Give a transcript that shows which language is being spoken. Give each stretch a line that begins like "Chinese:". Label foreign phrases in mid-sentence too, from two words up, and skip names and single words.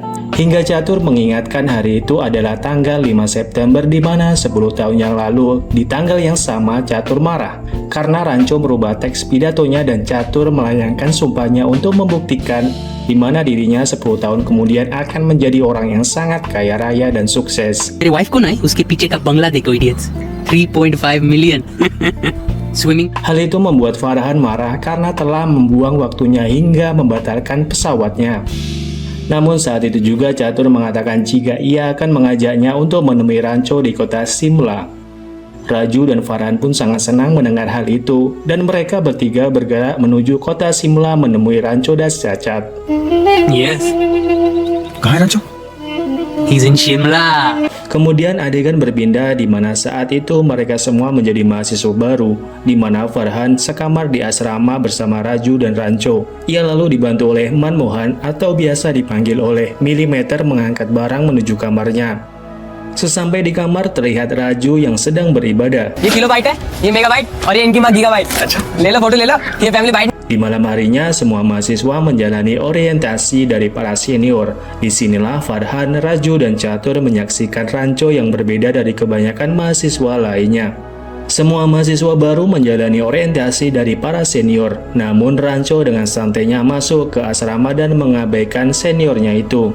Indonesian: Hingga Catur mengingatkan hari itu adalah tanggal 5 September di mana 10 tahun yang lalu, di tanggal yang sama Catur marah karena Rancho merubah teks pidatonya dan Catur melayangkan sumpahnya untuk membuktikan di mana dirinya 10 tahun kemudian akan menjadi orang yang sangat kaya raya dan sukses.
Hindi: मेरी वाइफ को ना उसके पीछे का बंगला देखो इडियट्स 3.5
English: million swimming.
Indonesian: Hal itu membuat Farhan marah karena telah membuang waktunya hingga membatalkan pesawatnya. Namun saat itu juga Catur mengatakan jika ia akan mengajaknya untuk menemui Rancho di kota Simla. Raju dan Farhan pun sangat senang mendengar hal itu, dan mereka bertiga bergerak menuju kota Simla menemui Rancho dan Cacat.
English: Yes,
Hindi: कहाँ है रांचो?
English: he's in Shimla.
Indonesian: Kemudian adegan berpindah di mana saat itu mereka semua menjadi mahasiswa baru, di mana Farhan sekamar di asrama bersama Raju dan Rancho. Ia lalu dibantu oleh Manmohan atau biasa dipanggil oleh Milimeter mengangkat barang menuju kamarnya. Sesampai di kamar terlihat Raju yang sedang beribadah.
Hindi: ये किलोबाइट है, ये मेगाबाइट और ये इनकी माँ गीगाबाइट। अच्छा, ले लो फोटो ले लो, ये
English: family byte.
Indonesian: Di malam harinya, semua mahasiswa menjalani orientasi dari para senior. Disinilah Farhan, Raju, dan Catur menyaksikan Rancho yang berbeda dari kebanyakan mahasiswa lainnya. Semua mahasiswa baru menjalani orientasi dari para senior, namun Rancho dengan santainya masuk ke asrama dan mengabaikan seniornya itu.